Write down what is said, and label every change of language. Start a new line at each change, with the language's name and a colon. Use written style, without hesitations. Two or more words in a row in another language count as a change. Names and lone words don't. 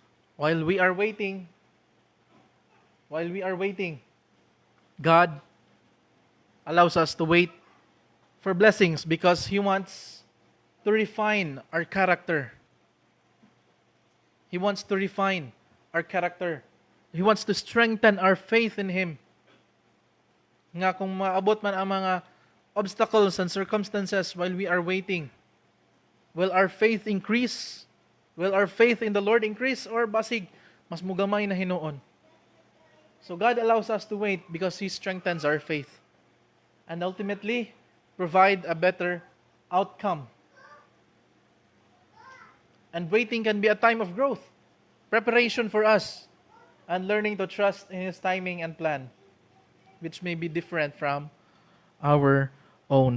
English: While we are waiting, God allows us to wait for blessings because He wants to refine our character. He wants to refine our character. He wants to strengthen our faith in Him.
Cebuano: Nga kung maabot man ang mga
English: obstacles and circumstances while we are waiting, will our faith increase? Will our faith in the Lord increase?
Cebuano: Or basig, mas mugamay na hinuon?
English: So God allows us to wait because He strengthens our faith. And ultimately, provide a better outcome. And waiting can be a time of growth, preparation for us, and learning to trust in His timing and plan, which may be different from our own.